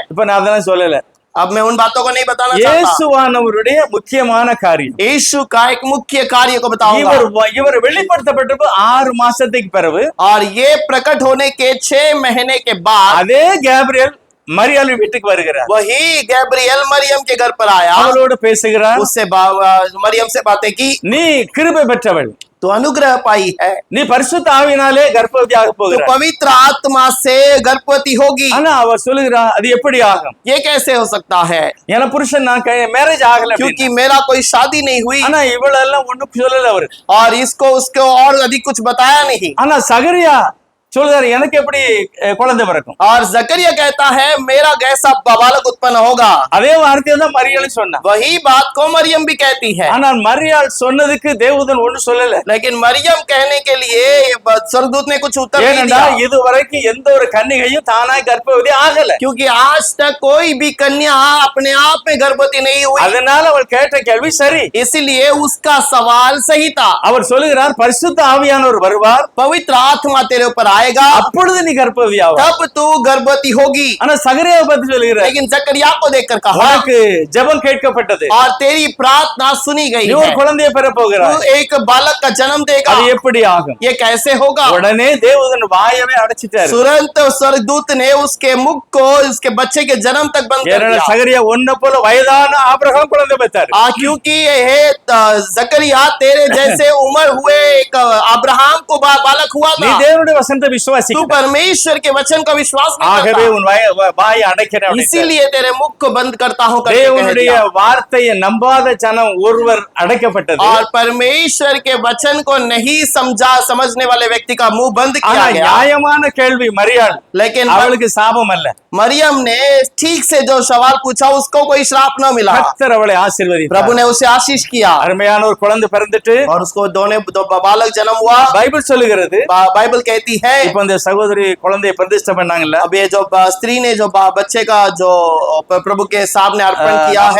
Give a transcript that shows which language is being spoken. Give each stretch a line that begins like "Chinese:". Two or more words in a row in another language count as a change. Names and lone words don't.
Tamil: இப்ப நான் அதெல்லாம் சொல்லல.
Hindi: अब मैं उन बातों को नहीं बताना चाहता
Tamil: இயேசுவானவருடைய முக்கியமான காரியம்
Hindi: यीशु का एक मुख्य कार्य को बताऊंगा
Tamil: இவர் வெளிப்படுத்தப்பட்டப்ப 6 மாசத்துக்கு பிறகு
Hindi: और ये प्रकट होने के 6 महीने के बाद
Tamil: அதே கேப்ரியல் மரியாள் வீட்டுக்கு வருகிறார்.
Hindi: वही गैब्रियल मरियम के घर पर आया
Tamil: அவளோடு பேசுகிறார்.
Hindi: उससे मरियम से बातें की
Tamil: நீ கிருபை பெற்றவள்,
Hindi: तो अनुग्रह पाई है
Tamil: நீ பரிசுத்த ஆவியினாலே கர்ப்பவதியாக
Hindi: तो
Tamil: போகிறாய்.
Hindi: पवित्र आत्मा से गर्भवती होगी
Tamil: ஆனா அவர் சொல்லுகிறார், அது எப்படி ஆகும்?
Hindi: ये कैसे हो सकता है
Tamil: ஏன்னா புருஷன் நான் மேரேஜ் ஆகல அப்படின்னு.
Hindi: क्योंकि मेरा कोई शादी नहीं हुई
Tamil: ஆனா இவளெல்லாம் ஒண்ணும் சொல்லல அவரு.
Hindi: और इसको उसको और अधिक कुछ बताया नहीं
Tamil: ஆனா சகரியா சொல்லுறாரு, எனக்கு எப்படி குழந்தை பிறக்கும்?
Hindi: और जकरिया कहता है मेरा कैसा बालक उत्पन्न होगा
Tamil: அதே வார்த்தையை தான் மரியாள் சொன்னா.
Hindi: वही बात को मरियम भी कहती है
Tamil: ஆனால் மரியாள் சொன்னதுக்கு தேவதூதன் ஒண்ணும் சொல்லல.
Hindi: लेकिन मरियम कहने के लिए स्वर्गदूत ने कुछ उत्तर नहीं
Tamil: ஏனென்றா
Hindi: दिया
Tamil: இதுவரைக்கும் எந்த ஒரு கன்னிகையும் தானாய் கர்ப்பவதி ஆகல.
Hindi: क्योंकि आज तक कोई भी कन्या अपने आप में गर्भवती नहीं हुई
Tamil: அதனால அவள் கேட்ட கேள்வி சரி.
Hindi: इसलिए उसका सवाल सही था
Tamil: அவர் சொல்லுகிறார், பரிசுத்த ஆவியானவர் வருவார்,
Hindi: पवित्र आत्मा तेरे ऊपर आएगा
Tamil: அப்பொழுது நீ கர்ப்பவதி ஆவாய்.
Hindi: तब तू गर्भवती होगी
Tamil: ஆனா சகரியாவை பத்தி சொல்லுகிறார்,
Hindi: लेकिन जकरिया को देखकर कहा
Tamil: உனக்கு ஜெபம் கேட்கப்பட்டது,
Hindi: और तेरी प्रार्थना सुनी गई
Tamil: நீ
Hindi: है
Tamil: ஒரு குழந்தையை பெற
Hindi: तू
Tamil: போகிறாய்.
Hindi: एक बालक का जन्म देगा
Tamil: அது எப்படி ஆகும்?
Hindi: ये कैसे होगा
Tamil: உடனே தேவதூதன் வாயவே அடைச்சிட்டாரு.
Hindi: तुरंत स्वर्गदूत ने उसके मुख को उसके बच्चे के जन्म तक बंद कर
Tamil: ஏன்னா
Hindi: दिया
Tamil: சகரியா ஒன்ன போல வயதான ஆபிரகாம் குழந்தை பெற்றார்.
Hindi: क्योंकि ये जकरिया तेरे जैसे उम्र हुए एक अब्राहम को बालक हुआ
Tamil: நீ
Hindi: था
Tamil: தேவனுடைய வசனத்தை
Hindi: तू
Tamil: விசுவாசிக்க
Hindi: परमेश्वर के वचन का विश्वास नहीं
Tamil: ஆகவே
Hindi: करता,
Tamil: உன் வாயை அடைக்கிறேன்
Hindi: इसीलिए तेरे मुख को बंद करता हूं करके कह
Tamil: தேவனுடைய
Hindi: दिया।
Tamil: வார்த்தையை நம்பாத ஜனம் ஒருவர் அடைக்கப்பட்டது
Hindi: और परमेश्वर के वचन को नहीं समझने वाले व्यक्ति का मुंह बंद
Tamil: ஆனா
Hindi: किया गया।
Tamil: நியாயமான கேள்வி மரியாள்
Hindi: लेकिन
Tamil: அவளுக்கு சாபம் அல்ல
Hindi: मरियम ने ठीक से जो सवाल पूछा उसको कोई श्राप न मिला,
Tamil: கர்த்தர் அவளை ஆசீர்வதித்தார்
Hindi: प्रभु ने उसे आशीष किया
Tamil: அருமையான ஒரு குழந்தை பிறந்துட்டு
Hindi: और उसको दो बालक जन्म हुआ।
Tamil: பைபிள் சொல்லுகிறது
Hindi: बाइबल कहती है,
Tamil: இப்ப இந்த சகோதரி குழந்தையை பிரதிஷ்டை பண்ணாங்கல்ல
Hindi: अब ये जो स्त्री ने जो बच्चे का जो प्रभु के सामने अर्पण किया है,